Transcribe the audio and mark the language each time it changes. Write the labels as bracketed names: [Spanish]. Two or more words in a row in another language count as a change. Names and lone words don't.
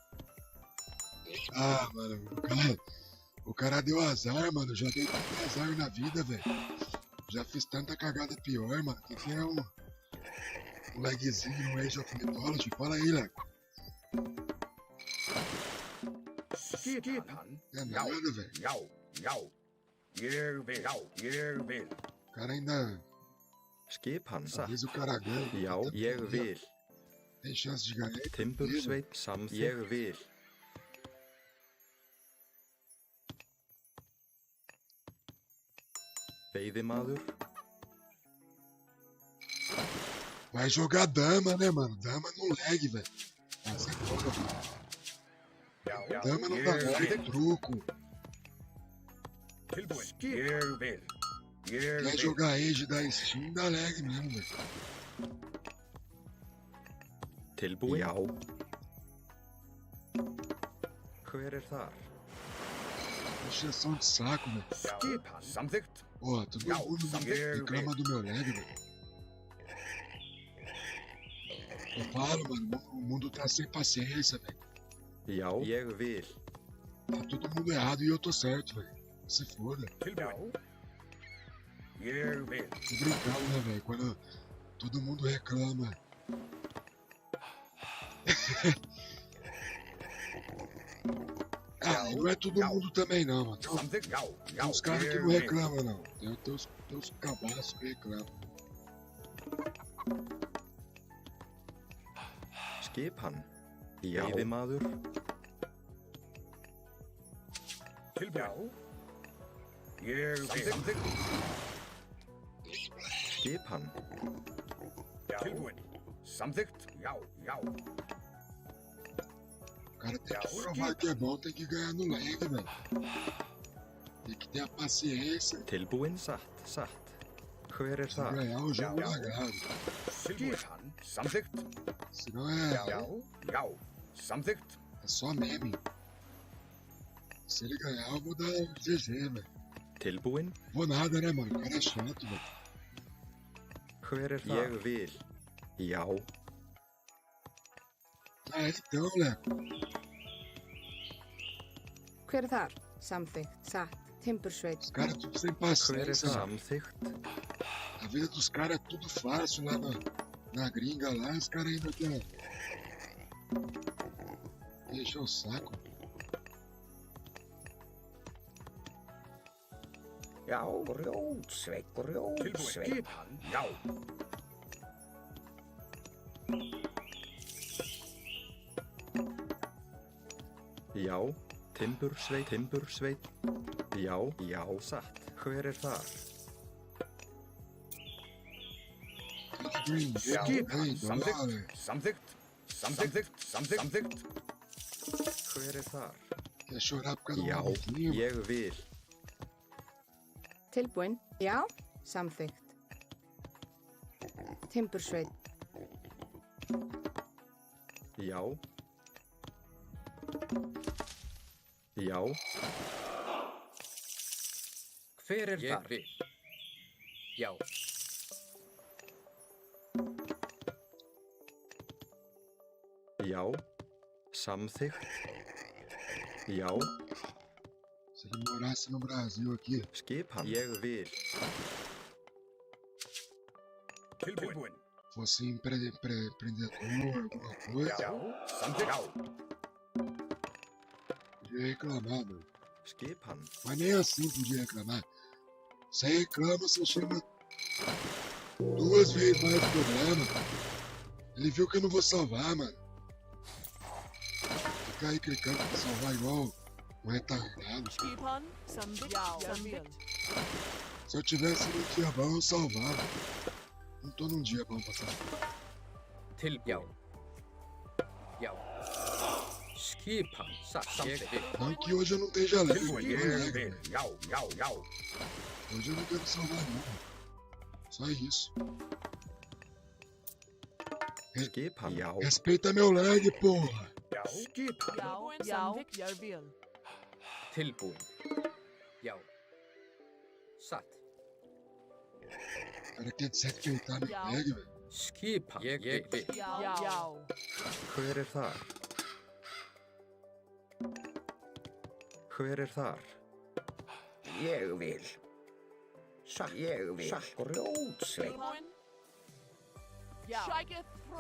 [Portuguese] Mano, o cara deu azar, mano. Já dei tanto azar na vida, velho. Já fiz tanta cagada pior, mano. Que é um lagzinho no Age of Mythology? Fala aí, Leco. [Icelandic] Skipan. [Portuguese] É nada, velho. [Icelandic] Já, já. Ég vil. Já, ég vil. [Portuguese] O cara ainda [Icelandic] Skipan satt. [Portuguese] avisa o cara ganha. [Icelandic] Já, ég vil. [Portuguese] Tem chance de ganhar. [Icelandic] Timbersveinn samþykkt. Ég vil. Veiðimaður. [Portuguese] Vai jogar dama, né, mano? Dama no lag, velho. Essa é foda, velho. [Icelandic] Já, já. [Portuguese] Dama não dá lag, é truco. [Icelandic] Tilbúin. Ég vil. Ég [Portuguese] Quer [Icelandic] vil. [Portuguese] jogar Age da Steam, dá lag mesmo, velho. [Icelandic] Tilbúin. Já. Hver þar? [Portuguese] Encheção de saco, velho. [Icelandic] Skipan. Samþykkt. [Portuguese] Ó, todo mundo reclama do meu lag, velho. Eu falo, mano, o mundo tá sem paciência, velho. [Icelandic] Já, ég vil. [Portuguese] Tá todo mundo errado e eu tô certo, velho. Se foda. [Icelandic] Tilbúin. Ég vil. [Portuguese] Tô brincando, né, velho? Quando todo mundo reclama. E não é todo mundo também, não, mano. [Icelandic] Samþykkt. Já, [Portuguese] Tem [Icelandic] já. [Portuguese] uns caras que [Icelandic] Ég [Portuguese] não [Icelandic] vil. [Portuguese] reclamam, não. Tem uns cabaços que reclamam. [Icelandic] Skipan. Já. Veiðimaður. Tilbúin. Ég vil. Samþykkt. Skipan. Tilbúin. Samþykkt. Já, já. [Portuguese] O cara tem que provar que é bom, tem que ganhar no lag, velho. Tem que ter a paciência. [Icelandic] Tilbúin satt. Hver er [Portuguese] Precisa [Icelandic] það? [Portuguese] ganhar o jogo [Icelandic] Já. [Portuguese] largado. [Icelandic] Skipan. Samþykkt. [Portuguese] Senão [Icelandic] Já. Samþykkt. [Portuguese] é só meme. Se ele ganhar, eu vou dar GG, velho. [Icelandic] Tilbúinn? [Portuguese] Vou nada, né, mano? O cara é chato, velho. [Icelandic] Hver er það? Ég vil. Já. [Portuguese] Ah, então, Leco. [Icelandic] Hver er þar? Samþykkt, satt, timbursveit. [Portuguese] Os caras tudo sem [Icelandic] Hver er [Portuguese] paciência. [Icelandic] samþykkt? [Portuguese] A vida dos caras é tudo fácil lá na gringa lá. Os caras ainda querem encher o saco. [Icelandic] Já. Grjótsveit. Tilbúin. Skipan. Já. Já. Timbursveit. Já, satt. Hver er þar? [Portuguese] Green, [Icelandic] Skipan. [Portuguese] hey, dólar. [Icelandic] Samþykkt. Hver er þar? [Portuguese] Quer chorar por causa do [Icelandic] Já, [Portuguese] maluquinho? [Icelandic] ég vil. Tilbúinn, já, samþykkt. Timbursveit, Já. Já. Hver er þar? Ég vil. Já. Já. Samþykkt. Já. [Portuguese] Se ele morasse no Brasil aqui, [Icelandic] Skipan. Ég vil. Tilbúin. [Portuguese] fosse empreendedor, alguma coisa, [Icelandic] Já. Samþykkt. [Portuguese] podia reclamar, mano. [Icelandic] Skipan. [Portuguese] Mas nem assim podia reclamar. Você reclama, você chama 2 vezes mais de problema. Ele viu que eu não vou salvar, mano. Fica aí clicando pra salvar igual um retardado. [Icelandic] Skipan, samþykkt. [Portuguese] Se eu tivesse num dia bom, eu salvava. Não tô num dia bom pra salvar. [Icelandic] Tilbúin. Já. Skipan. Satt. Ég vil. [Portuguese] Não que hoje eu não esteja leve. [Icelandic] Tilbúin. Ég vil. Já. [Portuguese] Hoje eu não quero salvar, não. Só isso. [Icelandic] Skipan. Já. Respeita meu lag, porra. Já. Skipan. Samþykkt. Tilbúin. Já. Satt. [Portuguese] O cara quer desrespeitar meu [Icelandic] Já. [Portuguese] lag, velho. [Icelandic] Skipan. Ég vil. Já. Hver er þar? Hver er þar? Ég vil. Grjótsveit. Tilbúin. Shaketh from.